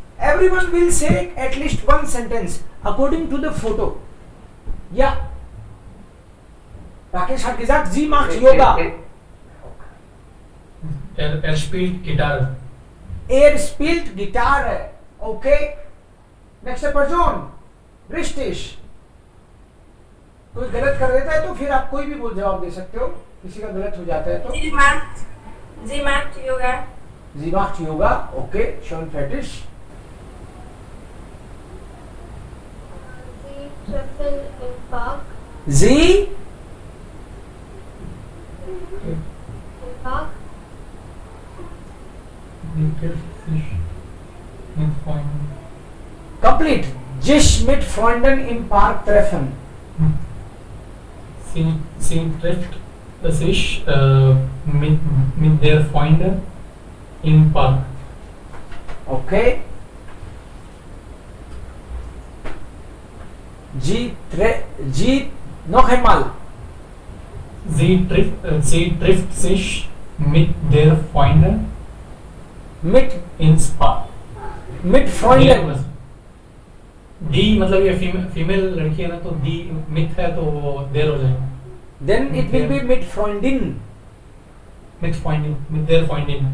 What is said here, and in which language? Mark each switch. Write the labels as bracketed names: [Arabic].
[English] Everyone will say at least one sentence according to the photo. [German] Ja. Rakesh hat gesagt, sie macht Yoga. Er spielt Gitarre. Er spielt Gitarre. Okay? Nächste Person. Richtig. [Hindi] कोई गलत कर देता है तो फिर आप कोई भी बोल जवाब दे सकते हो, किसी का गलत हो जाता है तो। [German] Sie macht Yoga. Sie macht Yoga, okay, schon fertig. Sie treffen im Park. Sie Im Park. Sie trifft sich mit Freunden. [English] complete. [German] Sich mit Freunden im Park treffen. Sie trifft sich mit der Freunde im Park. Okay. Sie noch einmal. Sie trifft sich mit der Freunde Mit ins Park. mit Freunden. [Hindi] D मतलब ये female लड़की है ना, तो D myth है तो वो देर हो जाएगा. [English] Then it will be mit Freundin. [German] Mit Freundin, mit der Freundin.